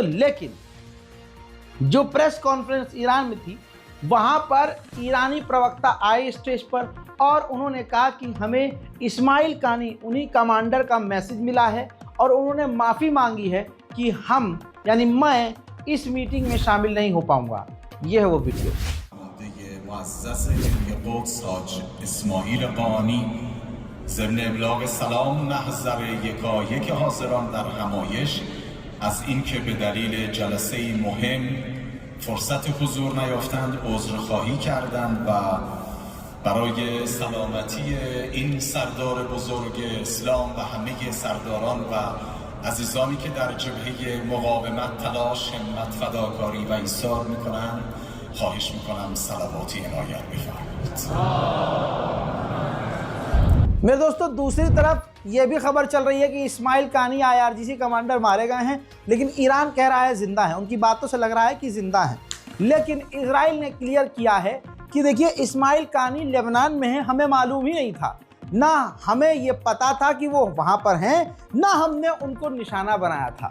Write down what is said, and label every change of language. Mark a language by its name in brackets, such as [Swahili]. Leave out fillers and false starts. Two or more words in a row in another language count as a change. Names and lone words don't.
[Hindi] लेकिन जो प्रेस कॉन्फ्रेंस ईरान में थी, वहां पर ईरानी प्रवक्ता आए स्टेज पर और उन्होंने कहा कि हमें इस्माइल कानी, उन्हीं कमांडर का मैसेज मिला है और उन्होंने माफ़ी मांगी है कि हम यानी मैं इस मीटिंग में शामिल नहीं हो पाऊंगा। ये है वो वीडियो। [Persian] معزز ملی قدس حاج اسماعیل قانی ضمن ابلاغ سلام محضر یکایک حاضران در همایش از اینکه به دلیل جلسه مهم فرصت حضور نیافتند عذرخواهی کردند و برای سلامتی این سردار بزرگ اسلام و همه سرداران و عزیزانی که در جبهه مقاومت تلاش، همت، فداکاری و ایثار میکنند خواهش میکنم صلواتی عنایت بفرمایید। [Hindi] मेरे दोस्तों, दूसरी तरफ ये भी खबर चल रही है कि इस्माइल कानी IRGC कमांडर मारे गए हैं, लेकिन ईरान कह रहा है जिंदा है। उनकी बातों से लग रहा है कि जिंदा है, लेकिन इजराइल ने क्लियर किया है कि देखिए इस्माइल कानी लेबनान में है, हमें मालूम ही नहीं था, ना हमें ये पता था कि वो वहां पर हैं, ना हमने उनको निशाना बनाया था।